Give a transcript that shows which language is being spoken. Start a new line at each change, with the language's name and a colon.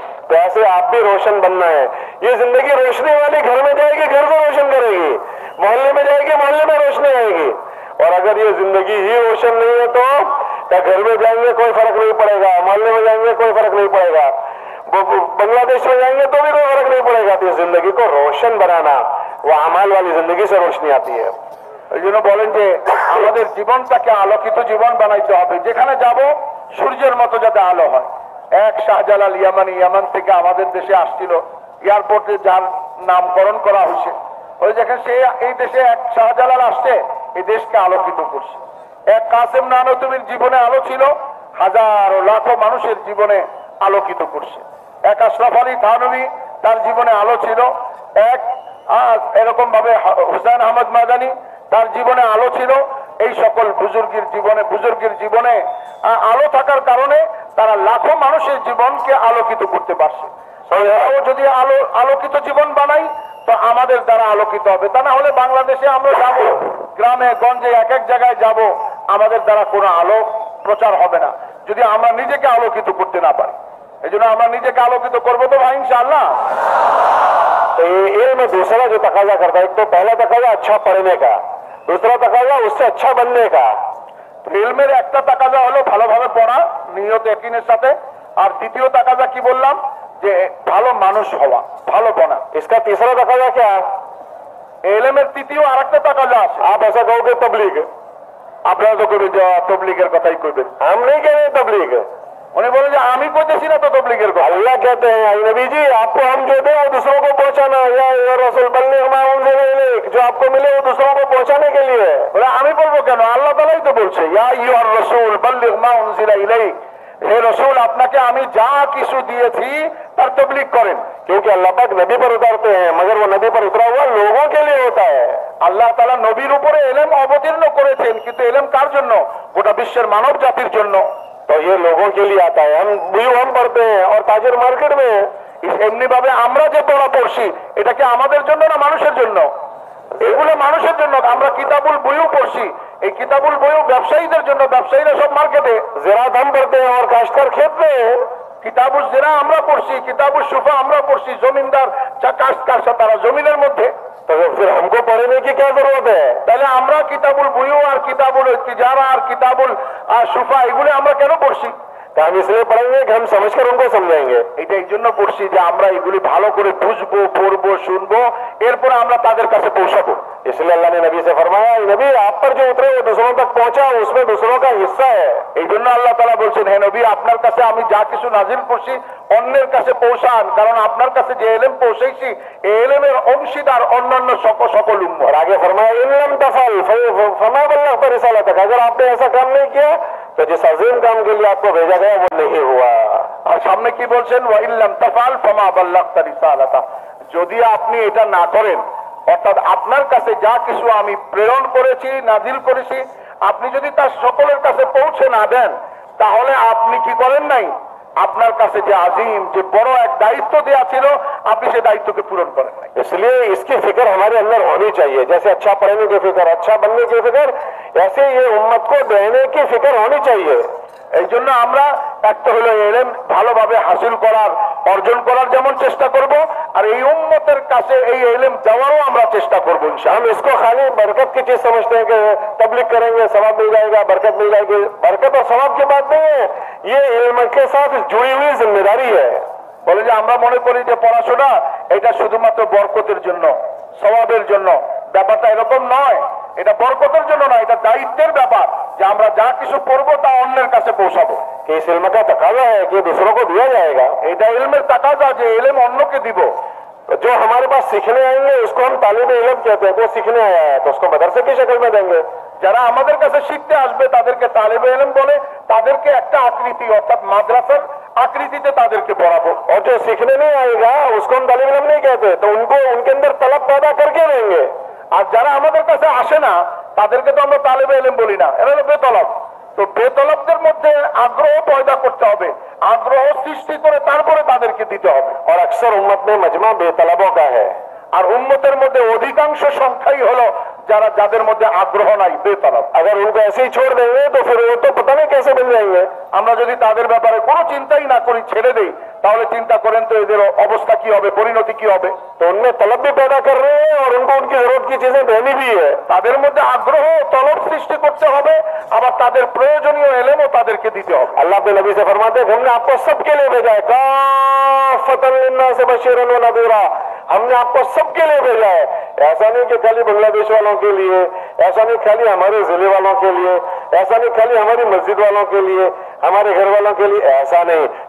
Hindi: तो ऐसे आप भी रोशन बनना है। ये जिंदगी रोशनी वाली घर में जाएगी, घर को रोशन करेगी, मोहल्ले में जाएगी, मोहल्ले में रोशनी आएगी। और अगर ये जिंदगी ही रोशन नहीं है तो क्या घर में जाएंगे कोई फर्क नहीं पड़ेगा, मोहल्ले में जाएंगे कोई फर्क नहीं पड़ेगा, बांग्लादेश में जाएंगे तो भी कोई फर्क नहीं पड़ेगा। तो जिंदगी को रोशन बनाना, वो अमाल वाली जिंदगी से रोशनी आती है।
Bangla: এই জন্য বলেন যে আমাদের জীবনটাকে আলোকিত জীবন বানাইতে হবে। যেখানে যাব সূর্যের মতো যাতে আলো হয়। এক শাহজালাল ইয়ামানি, ইয়ামান থেকে আমাদের দেশে আসছিল, এয়ারপোর্টে যার নামকরণ করা হয়েছে, ওই যেখানে সে এই দেশে এক শাহজালাল আসছে, এই দেশকে আলোকিত করছে। এক কাসেম নানতুবির জীবনে আলো ছিল, হাজারো লাখো মানুষের জীবনে আলোকিত করছে। এক আশরাফ আলী থানভী, তার জীবনে আলো ছিল। এক এরকম ভাবে হুসাইন আহমদ মাদানী, তার জীবনে আলো ছিল। এই সকল বুজুর্গের জীবনে আলো থাকার কারণে তারা লাখো মানুষের জীবনকে আলোকিত করতে পারছে। আমরাও যদি আলোকিত জীবন বানাই তো আমাদের দ্বারা আলোকিত হবে। তা না হলে বাংলাদেশে আমরা যাব, গ্রামে গঞ্জে এক এক জায়গায় যাব, আমাদের দ্বারা কোনো আলো প্রচার হবে না যদি আমরা নিজেকে আলোকিত করতে না পারি। এই জন্য আমরা নিজেকে আলোকিত করবো তো ভাই ইনশাআল্লাহ।
Hindi: तो ये में दूसरा जो तकाजा करता है, एक तो पहला तकाजा अच्छा पढ़ने का, दूसरा तकाजा उससे अच्छा बनने का।
Bangla: ইলমের একটা তাকাজা হলো ভালোভাবে পড়া নিয়ত ইয়াকিনের সাথে, আর দ্বিতীয় তাকাজা কি বললাম যে ভালো মানুষ হওয়া, ভালো বনা।
Hindi: इसका तीसरा तकाजा क्या?
Bangla: ইলমের তৃতীয় আরেকটা তাকাজা আছে।
Hindi: आप ऐसा कहोगे तबलीग,
Bangla: আপনারা তো করবেন যে তবলিগের কথাই কইবেন।
Hindi: हम नहीं कह रहे तबलीग,
Bangla: উনি বলেন যে আমি কইতেছি না তো তবলিগের কথা।
Hindi: अल्लाह कहते हैं आई नबी जी आपको हम कहते हैं वो दूसरों को पहुंचाना,
Arabic: या रसूल बल्लिग मा उनज़िला इलैक,
Hindi: जो आपको मिले वो दूसरों को पहुंचाने के लिए।
Bangla: বলে আমি বলবো কেন, আল্লাহ তাআলাই তো বলছে
Arabic: ইয়া আইয়ুহার রাসূল বাল্লিগ মা উনজিলা ইলাইক,
Bangla: হে রাসূল আপনাকে আমি যা কিছু দিয়েছি তার তবলিগ করেন।
Hindi: क्योंकि अल्लाह पाक नबी पर उतारते हैं, मगर वो नबी पर उतरा हुआ लोगों के लिए होता है।
Bangla: আল্লাহ তাআলা নবীর উপরে ইলম অবতীর্ণ করেছেন, কিন্তু ইলম কার জন্য? গোটা বিশ্বের মানব জাতির জন্য।
Hindi: तो ये लोगों के लिए आता है। हम पढ़ते हैं और ताजिर मार्केट में
Bangla: এমনি ভাবে আমরা যে পড়া পড়ছি এটা কি আমাদের জন্য না মানুষের জন্য? এগুলো মানুষের জন্য। আমরা কিতাবুল বইও পড়ছি, এই কিতাবুল বইও ব্যবসায়ীদের জন্য, ব্যবসায়ীরা সব মার্কেটে।
Hindi: ज़राअत हम पढ़ते हैं और काश्तकार खेत में।
Bangla: কিতাবুল জিরা আমরা পড়ছি, কিতাবুল সুফা আমরা পড়ছি, জমিনদার কাশ্তকার তারা জমিনের মধ্যে।
Hindi: तो फिर हमको पढ़ने की क्या जरूरत है?
Bangla: তাহলে আমরা কিতাবুল বইও আর কিতাবুল তিজারা আর কিতাবুল সুফা এগুলো আমরা কেন পড়ছি?
Hindi: तो हम इसलिए पढ़ेंगे कि हम समझकर उनको समझेंगे।
Bangla: এটা এই জন্য পড়ছি যে আমরা এগুলি ভালো করে বুঝবো, পড়বো, শুনবো, এরপরে আমরা তাদের কাছে পৌঁছাবো।
Hindi: इसलिए अल्लाह ने नबी से फरमाया नबी आप पर जो उतरे वो दूसरों तक पहुंचा, उसमें दूसरों का हिस्सा है।
Bangla: এই জন্য আল্লাহ তাআলা বলছেন হে নবী আপনার কাছে আমি যা কিছু নাজিল করছি অন্যের কাছে পৌঁছান, কারণ আপনার কাছে যে ইলম পৌঁছেছি এই ইলমের অংশীদার অন্যান্য সকল উম্মত।
Hindi: और आगे फरमाया
Arabic: इन लम तफल फमा बल्लग़्त रिसालतक,
Hindi: अगर आपने ऐसा काम नहीं किया तो जिस अजीम काम के लिए आपको भेजा गया वो नहीं हुआ।
Bangla: আর সামনে কি বলছেন
Arabic: ওয়া ইল্লাম তাফাল ফামা বাল্লাগতা রিসালাতা,
Bangla: যদি আপনি এটা না করেন অর্থাৎ আপনার কাছে যা কিছু আমি প্রেরণ করেছি নাজিল করেছি আপনি যদি তার সকলের কাছে পৌঁছে না দেন তাহলে আপনি কি করেন নাই, আপনার কাছে যে আজিম যে বড় এক দায়িত্ব দেয়া ছিল আপনি সেই দায়িত্বকে পূরণ করেন নাই।
Hindi: इसलिए इसकी फिक्र हमारे अंदर होनी चाहिए। जैसे अच्छा पढ़ने की फिक्र, अच्छा बनने की फिक्र, ऐसे ये उम्मत को देने की फिक्र होनी चाहिए।
Bangla: এই জন্য আমরা একটা হলো ইলম ভালোভাবে হাসিল করার, অর্জন করার যেমন চেষ্টা করব, আর এই উম্মতের কাছে এই ইলম দেওয়ারও আমরা চেষ্টা করব ইনশাআল্লাহ।
Hindi: हम इसको खाली बरकत की चीज समझते हैं कि तबलीग करेंगे सवाब मिल जाएगा, बरकत मिल जाएगी। बरकत और सवाब की बात नहीं है, ये इल्म के साथ जुड़ी हुई जिम्मेदारी है।
Bangla: বলে যে আমরা মনে করি যে পড়াশোনা এটা শুধুমাত্র বরকতের জন্য, সওয়াবের জন্য, ব্যাপারটা এরকম নয়। এটা বরকতের জন্য না, এটা দায়িত্বের ব্যাপার যে আমরা যা কিছু পড়বো তা অন্যের কাছে পৌঁছাবো।
Hindi: कि इस इल्म का तकाजा है कि दूसरों को दिया जाएगा।
Bangla: এটা ইলমের তাকাজা যে ইলম অন্যকে দিব।
Hindi: तो जो हमारे पास सीखने आएंगे उसको हम तालिब इल्म कहते हैं। वो सीखने आया है तो उसको मदरसे की शक्ल में देंगे।
Bangla: যারা আমাদের কাছে শিখতে আসবে তাদেরকে তালিবে ইলম বলে, তাদেরকে একটা আকৃতি অর্থাৎ মাদ্রাসার আকৃতিতে তাদেরকে পড়াবো।
Hindi: और जो सीखने नहीं आएगा उसको हम तालिब इल्म नहीं कहते, तो उनको उनके अंदर तलब पैदा करके देंगे।
Bangla: আর যারা আমাদের কাছে আসে না তাদেরকে তো আমরা তালিবে ইলম বলি না, এরা হলো বেতলব। তো বেতলবদের মধ্যে আগ্রহ পয়দা করতে হবে, আগ্রহ সৃষ্টি করে তারপরে তাদেরকে দিতে হবে।
Hindi: और अक्सर उम्मत में मजमा बेतलबों का है।
Bangla: আর উম্মতের মধ্যে অধিকাংশ সংখ্যাই হলো যারা যাদের মধ্যে আগ্রহ নাই, বেতলব।
Hindi: अगर उनको ऐसे ही छोड़ देंगे तो फिर वो तो पता नहीं कैसे बन जाएंगे।
Bangla: আমরা যদি তাদের ব্যাপারে কোনো চিন্তাই না করি, ছেড়ে দেই, তাহলে চিন্তা করেন তো এদের অবস্থা কি হবে, পরিণতি কি হবে।
Hindi: तो उनमें तलब भी पैदा कर रहे हैं और उनको उनकी जरूरत की चीजें देनी भी है।
Bangla: তাদের মধ্যে আগ্রহ তলব সৃষ্টি করতে হবে, আবার তাদের প্রয়োজনীয় এলেমও তাদেরকে দিতে হবে।
Hindi: अल्लाह अपने नबी से फरमाते हैं हमने आपको सबके लिए भेजा है,
Arabic: काफ़तन लिन्नास बशीरन व नज़ीरा।
Hindi: हमने आपको सबके लिए भेजा है। ऐसा नहीं कि खाली बांग्लादेश वालों के लिए, ऐसा नहीं खाली हमारे जिले वालों के लिए, ऐसा नहीं खाली हमारी मस्जिद वालों के लिए, हमारे घर वालों के लिए, ऐसा नहीं।